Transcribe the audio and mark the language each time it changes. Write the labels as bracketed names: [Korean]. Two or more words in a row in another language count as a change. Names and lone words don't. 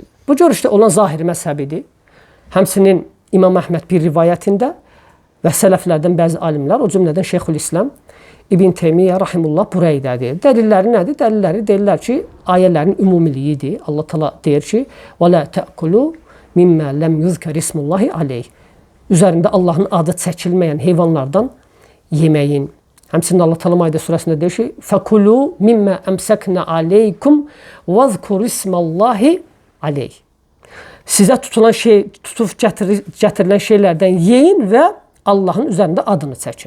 [Azerbaijani] Bu görüşdə olan zahiri məzhəbidir. Həmçinin İmam Əhməd bir rivayətində və sələflərdən bəzi alimlər, o cümlədən Şeyxülislam İbn Teymiyyə rahimullah buraydadır. Dəlilləri nədir? Dəlilləri deyirlər ki, ayələrin ümumiliyidir. Allah Teala deyir ki: [Arabic] "ولا تأكلوا مما لم يذكر اسم الله عليه." [Azerbaijani] Üzərində Allahın adı çəkilməyən heyvanlardan yeməyin. Həmçinin Allah Teala Maide surəsində deyir ki: [Arabic] "فكلوا مما أمسكن عليكم واذكروا اسم الله عليه." [Azerbaijani] Sizə tutulan tutub gətirilən şeylərdən yeyin və Allahın üzərində adını çəkin.